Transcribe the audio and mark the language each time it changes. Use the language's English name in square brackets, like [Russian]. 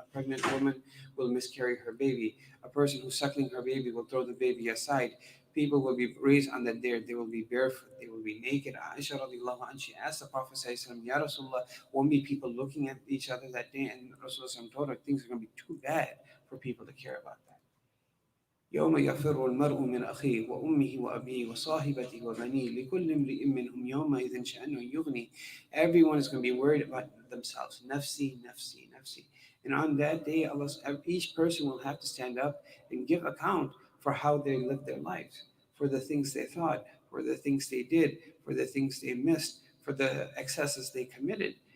[English] A pregnant woman will miscarry her baby. A person who's suckling her baby will throw the baby aside. People will be raised on that day. They will be barefoot. They will be naked. Aisha radiallahu anha, she asked the Prophet sallallahu Ya Rasulullah, won't be people looking at each other that day? And Rasulullah told her things are going to be too bad for people to care about that. [Arabic] يوم يفر المرء من أخيه وأمه وأبيه وصاحبته وبنيه لكل امرئ منهم يومئذ شأن يغني. [English] Everyone is going to be worried about themselves. Nafsi, nafsi, nafsi. And on that day, each person will have to stand up and give account for how they lived their lives, for the things they thought, for the things they did, for the things they missed, for the excesses they committed.